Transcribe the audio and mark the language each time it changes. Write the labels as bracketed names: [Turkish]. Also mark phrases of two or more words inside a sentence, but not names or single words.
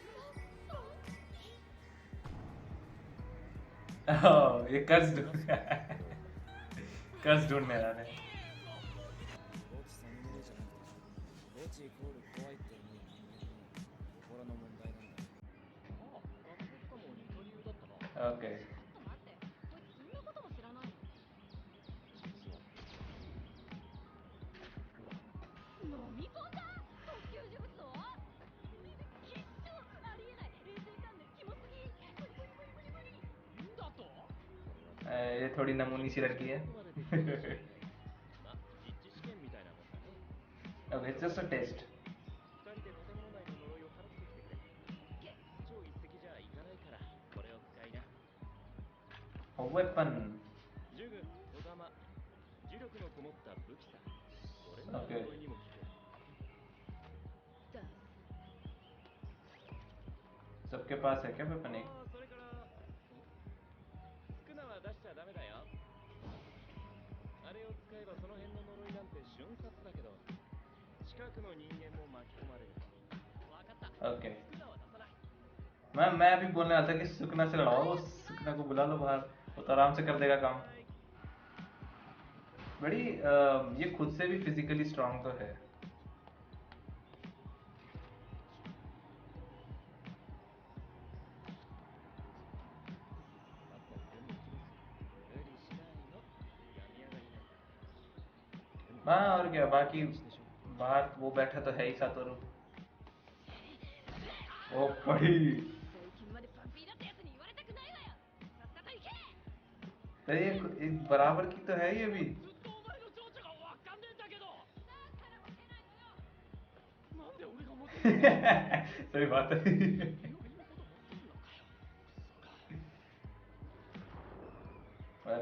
[Hindi] ये कर्ज कर्स ढूंढने वाले। [Japanese] 墓地サムネイルじゃなくて墓地イコール怖いって思う人間の心の問題なんだ。ああ、学校とかも似た理由だったな。 ओके ちょっと待って、こいつそんなことも知らないの？飲み込んだ特級呪物を？きっしょありえない。衛生観念キモすぎ。無理無理無理無理無理。だと [Hindi] ये थोड़ी नमूनी सी लड़की है [Japanese] までできるかもしれない。まあ、実地試験みたいなもんだね。 [English] okay it's just a test [Japanese] 二人で建物内の呪いを払ってきてくれ。超一石じゃいかないから、これを使いな。 [Hindi] वेपन [Japanese] 呪具、小玉、呪力のこもった武器さ。俺の Okay 呪いにも効く。 [Hindi] सबके पास है क्या वेपन एक [Japanese] ああ、それから、スクナは出しちゃダメだよ。あれを使えばその辺の呪いなんて瞬殺だけど、近くの人間も巻き込まれる。わかった。 ओके スクナは出さない。 [Hindi] मैं अभी बोलने वाला था कि सुकना से लड़ाओ सुकना को बुला लो बाहर वो तो आराम से कर देगा काम बड़ी ये खुद से भी [English] physically strong [Hindi] तो है हाँ और क्या बाकी बाहर वो बैठा तो है ही सातोरू ओ पड़ी [Japanese] 最近までパンピーだったやつに言われたくないわよ。さっさと行け。 [Hindi] तो ये एक बराबर की तो है ये भी [Japanese] ずっとお前の情緒がわかんねえんだけど。だからモテないのよ。なんで俺がモテるの？ [Hindi] सही बात है [Japanese] 俺のこと持ってんのかよ。そうか。